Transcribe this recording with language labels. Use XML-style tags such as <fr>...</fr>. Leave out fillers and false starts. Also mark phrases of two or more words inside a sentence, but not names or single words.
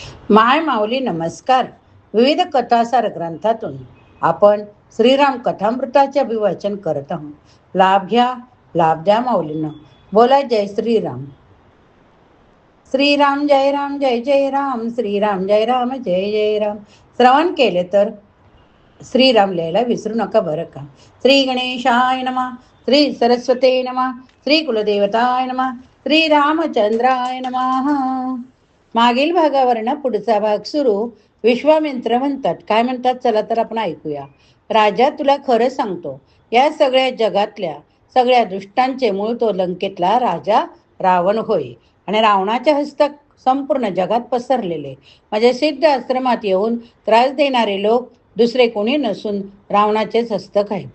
<mr>माय माऊली नमस्कार. विविध कथासार ग्रंथातून आपण श्रीराम कथामृताचे अभिवाचन करत आहोत. लाभ घ्या, लाभ द्या माऊलींना. बोला जय श्रीराम. श्रीराम जय राम जय जय राम, श्रीराम जय राम जय जय राम. श्रवण केले तर श्रीराम लिहायला विसरू नका बरं का.</mr> <sa>श्री गणेशाय नमः, श्री सरस्वती नमः, श्री कुलदेवताय नमः, श्री रामचंद्राय नमः.</sa> <mr>मागील भागावरनं पुढचा भाग सुरू. विश्वामित्र म्हणतात, काय म्हणतात चला तर आपण ऐकूया. राजा, तुला खरं सांगतो, या सगळ्या जगातल्या सगळ्या दुष्टांचे मूळ तो लंकेतला राजा रावण होय. आणि रावणाच्या हस्तक संपूर्ण जगात पसरलेले माझ्या सिद्ध आश्रमात येऊन त्रास देणारे लोक दुसरे कोणी नसून रावणाचेच हस्तक आहेत.</mr>